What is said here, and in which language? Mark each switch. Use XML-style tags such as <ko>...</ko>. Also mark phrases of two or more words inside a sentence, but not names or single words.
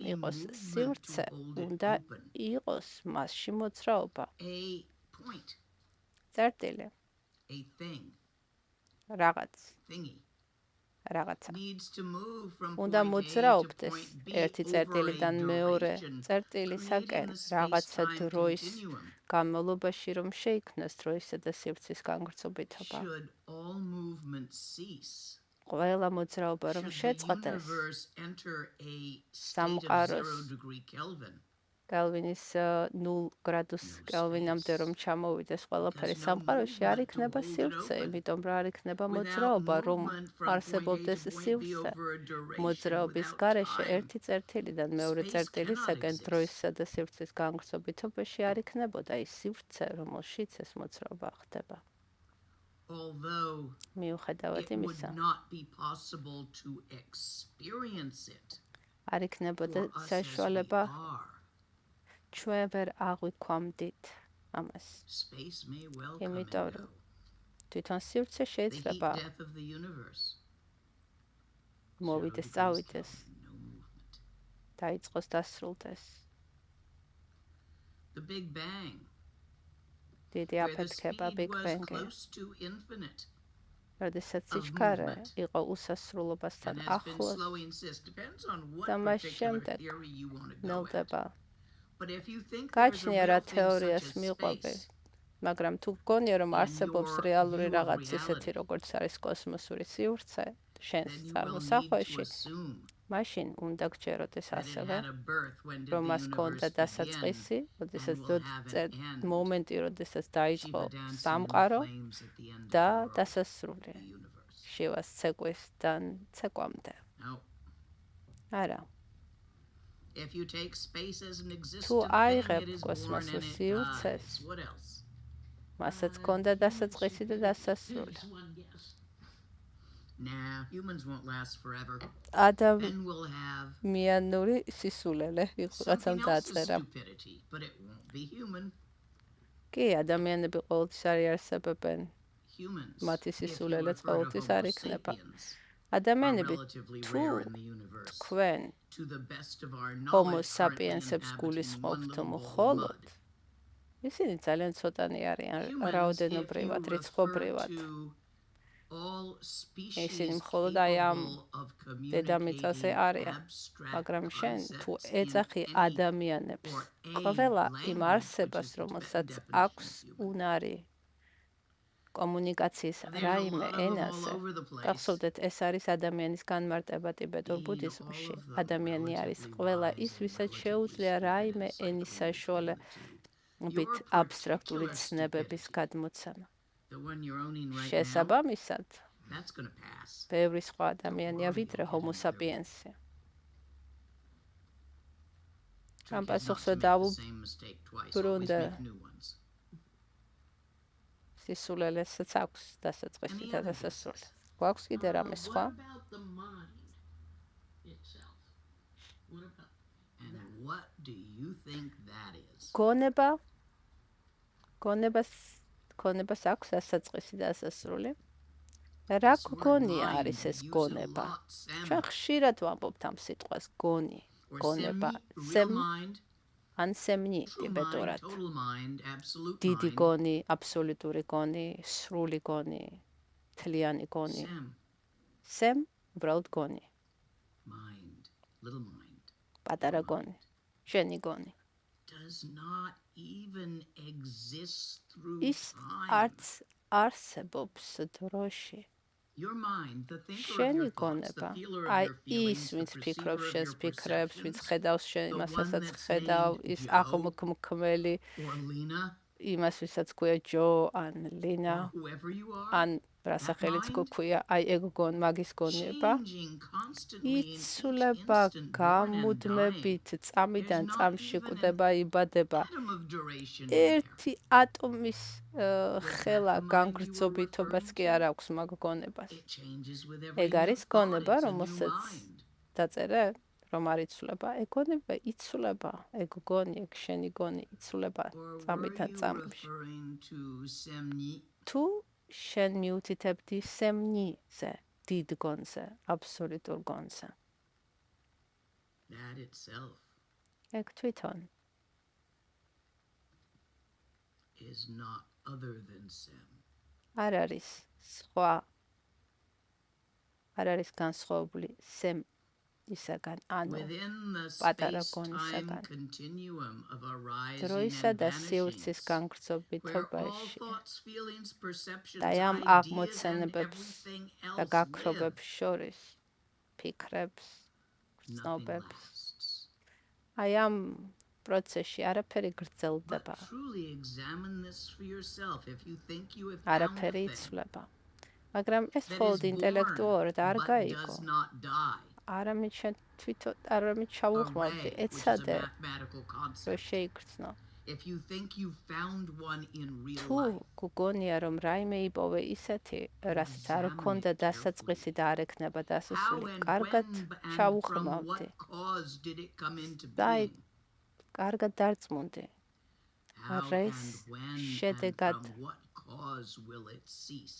<en>be</en> <ka>იყოს</ka> <en>movement</en> <ka>სივრცე,</ka> <en>to hold it</en> <ka>უნდა</ka> <en>open.</en> <ka>იყოს მასში მოძრაობა.</ka> <en>a point,</en> <ka>წერტილი,</ka> <en>a thing,</en> <ka>რაღაც,</ka> <en>thingy,</en> <ka>რაღაცა.</ka> <en>needs to move from</en> <ka>უნდა</ka> <en>point A to</en> <ka>მოძრაობდეს</ka> <en>point B</en> <ka>ერთი</ka> <en>over a</en> <ka>წერტილიდან მეორე</ka> <en>duration,</en> <ka>წერტილისაკენ</ka> <en>creating a</en> <ka>რაღაცა</ka> <en>space-time</en> <ka>დროის</ka> <en>continuum.</en> <ka>განმავლობაში, რომ შეიქმნას დროისა და სივრცის განგრძობიტობა.</ka> <en>Should all movement cease,</en> <ka>ყველა მოძრაობა რომ</ka> <en>should the</en> <ka>შეწყდეს,</ka> <en>universe enter a state of</en> <ka>სამყაროს</ka> <en>0 degree Kelvin,</en> <ka>კელვინის 0 გრადუს კელვინამდე რომ ჩამოვიდეს ყველაფერი</ka> <en>Because no</en> <ka>სამყაროში, არ</ka> <en>movement to</en> <ka>იქნება</ka> <en>hold it</en> <ka>სივრცე,</ka> <en>open.</en> <ka>იმიტომ რომ არ იქნება</ka> <en>without</en> <ka>მოძრაობა, რომ</ka> <en>movement from point A</en> <ka>არსებობდეს</ka> <en>to point B</en> <ka>სივრცე.</ka> <en>over a duration,</en> <ka>მოძრაობის</ka> <en>without</en> <ka>გარეშე</ka> <en>time,</en> <ka>ერთი წერტილიდან მეორე</ka> <en>space</en> <ka>წერტილისაკენ</ka> <en>cannot</en> <ka>დროისა და სივრცის განგრძობიტობაში არ იქნებოდა ის სივრცე, რომელშიც ეს მოძრაობა ხდება.</ka> <en>although</en> <ka>მიუხედავად</ka> <en>it would</en> <ka>იმისა,</ka> <en>not be possible to experience it</en> <ka>არ იქნებოდა</ka> <en>for us as we</en> <ka>საშუალება</ka> <en>are.</en> <ka>ჩვენ ვერ აღვიქვამდით ამას.</ka> <en>Space may well come and</en> <ka>იმიტომ</ka> <en>go.</en> <ka>რომ თვითონ სივრცე</ka> <en>The heat</en> <ka>შეიძლება</ka> <en>death of the universe.</en> <ka>მოვიდეს,</ka> <en>0 degrees</en> <ka>წავიდეს,</ka> <en>Kelvin, no movement.</en> <ka>დაიწყოს, დასრულდეს.</ka> <en>The Big Bang,</en> <ka>დიდი</ka> <en>where the</en> <ka>აფეთქება</ka> <en>speed Big was</en> <ka>Bang-ი,</ka> <en>close to infinite</en> <ka>როდესაც</ka> <en>of</en> <ka>სიჩქარე</ka> <en>movement.</en> <ka>იყო უსასრულობასთან</ka> <en>and has been</en> <ka>ახლოს,</ka> <en>slowing since. Depends on what</en> <ka>და მას</ka> <en>particular</en> <ka>შემდეგ</ka> <en>theory you want to go at.</en> <ka>ნელდება.</ka> <en>But if you think there's a</en> <ka>გაჩნია რა</ka> <en>real thing</en> <ka>თეორიას</ka> <en>such as</en> <ka>მიყვები,</ka> <en>space,</en> <ka>მაგრამ თუ გონია რომ</ka> <en>in</en> <ka>არსებობს</ka> <en>your</en> <ka>რეალური</ka> <en>view of</en> <ka>რაღაც ისეთი,</ka> <en>reality,</en> <ka>როგორც არის კოსმოსური სივრცე, შენს</ka> <en>then you will need to</en> <ka>წარმოსახვეში,</ka> <en>assume</en> <ka>მაშინ უნდა გჯეროდეს</ka> <en>That it</en> <ka>ასევე,</ka> <en>had a birth when did</en> <ka>რომ</ka> <en>the</en> <ka>მას ჰქონდა</ka> <en>universe begin</en> <ka>დასაწყისი, როდესაც</ka> <en>and will have an end.</en> <ka>მომენტი, როდესაც დაიწყო</ka> <en>Shiva dancing in the</en> <ka>სამყარო</ka> <en>flames at the end of</en> <ka>და</ka> <en>the world,</en> <ka>დასასრული</ka> <en>the universe.</en> <ka>შივას ცეკვისთან ცეკვამდე.</ka> <en>Now,</en> <ka>არა.</ka> <en>if you take space as an</en> <ka>თუ</ka> <en>existent thing,</en> <ka>აიღებ</ka> <en>it is</en> <ka>კოსმოსს</ka> <en>born and it</en> <ka>სივრცეს,</ka> <en>dies. What else?</en> <ka>მასაც ჰქონდა დასაწყისი და დასასრული.</ka> <en>Nah, humans won't last forever.</en> <ka>ადამიანი</ka> <en>Then we'll have</en> <ka>მიანური სისულელე ვიღაცამ</ka> <en>something else's</en> <ka>დააწერა.</ka> <en>stupidity, but it won't be human.</en> <ka>კი, ადამიანები ყოველთვის არ იარსებებენ.</ka> <en>Humans,</en> <ka>მათი</ka> <en>if you</en> <ka>სისულელეც</ka> <en>refer to</en> <ka>ყოველთვის არ</ka> <en>Homo</en> <ka>იქნება.</ka> <en>sapiens, are</en> <ka>ადამიანები</ka> <en>relatively</en> <ka>თუ</ka> <en>rare in the universe.</en> <ka>თქვენ</ka> <en>To the best of our</en> <ka>Homo</ka> <en>knowledge, currently</en> <ka>sapiens-ებს</ka> <en>inhabiting one</en> <ka>გულისხმობთ</ka> <en>little ball of</en> <ka>მხოლოდ,</ka> <en>mud.</en> <ka>ისინი ძალიან ცოტანი არიან</ka> <en>Humans, if you</en> <ka>რაოდენობრივად,</ka> <en>refer</en> <ka>რიცხობრივად.</ka> <en>to all species</en> <ka>ისინი მხოლოდ აი ამ</ka> <en>capable of</en> <ka>დედამიწაზე</ka> <en>communicating</en> <ka>არიან.</ka> <en>abstract</en> <ka>მაგრამ შენ თუ</ka> <en>concepts in</en> <ka>ეძახი</ka> <en>any</en> <ka>ადამიანებს,</ka> <en>or a</en> <ka>ყველა იმ</ka> <en>language,</en> <ka>არსებას,</ka> <en>which is the</en> <ka>რომელსაც</ka> <en>definition</en> <ka>აქვს</ka> <en>of human.</en> <ka>უნარი კომუნიკაციის</ka> <en>There's a</en> <ka>რაიმე</ka> <en>lot of them all</en> <ka>ენაზე,</ka> <en>over the place.</en> <ka>გახსოვდეთ, ეს არის ადამიანის განმარტება ტიბეტურ</ka> <en>Being</en> <ka>ბუდიზმში.</ka> <en>all of them</en> <ka>ადამიანი არის</ka> <en>relatively</en> <ka>ყველა</ka> <en>wise</en> <ka>ის,</ka> <en>and</en> <ka>ვისაც</ka> <en>relatively</en> <ka>შეუძლია</ka> <en>stupid</en> <ka>რაიმე</ka> <en>and</en> <ka>ენის</ka> <en>cycling</en> <ka>საშუალებით</ka> <en>between the two. Your</en> <ka>აბსტრაქტული</ka> <en>particular</en> <ka>ცნებების</ka> <en>stupidity,</en> <ka>გადმოცემა.</ka> <en>the one you're owning right now,</en> <ka>შესაბამისად,</ka> <en>that's going to pass.</en> <ka>ბევრი სხვა ადამიანია ვიდრე Homo sapiens-ი. ამ</ka> <en>Trick is not</en> <ka>პასუხსა</ka> <en>to make the same mistake twice, always</en> <ka>დაუბრუნდა</ka> <en>make new ones.</en> <ka>სისულელესაც აქვს დასაწყისი</ka> <en>Any</en> <ka>და</ka> <en>other</en> <ka>დასასრული.</ka> <en>guesses?</en> <ka>გვაქვს კიდე რამე სხვა?</ka> <en>What about the mind itself? What about And what do you think that is?</en> <ka>გონება გონებას აქვს დასაწყისი და დასასრული. რა</ka> <en>This word</en> <ka>გონია</ka> <en>mind,</en> <ka>არის</ka> <en>we</en> <ka>ეს</ka> <en>use it a</en> <ka>გონება?</ka> <en>lot, Sam.</en> <ka>ჩვენ ხშირად ვამბობთ ამ სიტყვას გონი,</ka> <en>Or</en> <ka>გონება,</ka> <en>semni, real</en> <ka>სემ</ka> <en>mind,</en> <ka>ან სემნი</ka> <en>true mind,</en> <ka>ტიბეტურად.</ka> <en>total mind, absolute</en> <ka>დიდი</ka> <en>mind.</en> <ka>გონი, აბსოლუტური გონი, სრული გონი, მთლიანი გონი.</ka> <en>Sem,</en> <ka>სემ უბრალოდ გონი,</ka> <en>mind, little mind,</en> <ka>პატარა გონი, შენი გონი.</ka> <en>does not even exist through</en> <ka>ის</ka> <en>time.</en> <ka>არც არსებობს დროში.</ka> <en>Your mind, the thinker of</en> <ka>შენი</ka> <en>your thoughts, the</en> <ka>გონება,</ka> <en>feeler of</en> <ka>აი</ka> <en>your feelings,</en> <ka>ის,</ka> <en>the</en> <ka>ვინც</ka> <en>perceiver</en> <ka>ფიქრობს</ka> <en>of</en> <ka>შენს</ka> <en>your</en> <ka>ფიქრებს, ვინც</ka> <en>perceptions,</en> <ka>ხედავს შენ</ka> <en>the</en> <ka>იმას,</ka> <en>one</en> <ka>რასაც</ka> <en>that's</en> <ka>ხედავ,</ka> <en>named</en> <ka>ის</ka> <en>Joe</en> <ka>აღმოქმელი</ka> <en>or Lina</en> <ka>იმას, ვისაც ქვია ჯო ან ლინა,</ka> <en>or whoever you are,</en> <ka>ან რა სახელიც გვქვია, აი ეგ მაგის გონება.</ka> <en>changing constantly in each</en> <ka>იცვლება</ka> <en>instant, born and dying.</en> <ka>გამუდმებით, წამიდან</ka> <en>There's not</en> <ka>წამში</ka> <en>even</en> <ka>კვდება, იბადება.</ka> <en>atom of duration in there.</en> <ka>ერთი ატომის ხელა</ka> <en>the mind you were</en> <ka>განგრძობითობაც კი</ka> <en>referring</en> <ka>არ აქვს მაგ გონებას.</ka> <en>It changes with every</en> <ka>ეგ</ka> <en>new</en> <ka>არის</ka> <en>thought.</en> <ka>გონება,</ka> <en>It's a new</en> <ka>რომელსაც</ka> <en>mind.</en> <ka>დაწერე, რომ არ იცვლება. ეგ გონება იცვლება, ეგ გონი, ეგ შენი გონი იცვლება</ka> <en>Or were</en> <ka>წამიდან</ka> <en>you</en> <ka>წამში.</ka> <en>referring to semni?</en> <ka>თუ შენ მიუთითებდი სემნიზე, დიდ გონზე, აბსოლუტურ გონზე.</ka> <en>That itself</en> <ka>ეგ თვითონ</ka> <en>is not other than sem.</en> <ka>არ არის სხვა, არ არის განსხვავებული სემ ისაგან, ანუ</ka> <en>Within the</en> <ka>პატარა</ka> <en>space-time</en> <ka>გონისაგან.</ka> <en>continuum of arising</en> <ka>დროისა</ka> <en>and</en> <ka>და სივრცის</ka> <en>vanishing, where all</en> <ka>განგრძობითობაში</ka> <en>thoughts, feelings, perceptions,</en> <ka>და ამ</ka> <en>ideas, and</en> <ka>აღმოცენებებს</ka> <en>everything</en> <ka>და</ka> <en>else</en> <ka>გაქრობებს</ka> <en>live,</en> <ka>შორის, ფიქრებს,</ka> <en>nothing</en> <ka>ცნობებს,</ka> <en>lasts.</en> <ka>აი ამ პროცესში არაფერი</ka> <en>But</en> <ka>გრძელდება,</ka> <en>truly examine this for yourself. If you think you have found the</en> <ka>არაფერი</ka> <en>thing</en> <ka>იცვლება. მაგრამ ეს</ka> <en>that</en> <ka>მხოლოდ</ka> <en>is</en> <ka>ინტელექტუალურად</ka> <en>born</en> <ka>არ</ka> <en>but</en> <ka>გაიგო.</ka> <en>does not die,</en> <ka>არამედ შენ თვითონ არამედ</ka> <en>a</en> <ka>ჩაუხმავდი,</ka> <en>ray, which is a</en> <ka>ეცადე,</ka> <en>mathematical</en> <ka>რომ</ka> <en>concept.</en> <ka>შეიგრძნო.</ka> <en>If you think you found one in real</en> <ka>თუ</ka> <en>life,</en> <ka>გგონია, რომ რაიმე იპოვე ისეთი, რასაც არ ჰქონდა დასაწყისი და არ ექნება</ka> <en>how</en> <ka>დასასრული,</ka> <en>and</en> <ka>კარგად</ka> <en>when and from</en> <ka>ჩაუხმავდი.</ka> <en>what cause did it come into</en> <ka>და აი,</ka> <en>being?</en> <ka>კარგად დარწმუნდი.</ka> <en>How</en> <ka>რის</ka> <en>and when and</en> <ka>შედეგად</ka> <en>from what cause will it cease?</en>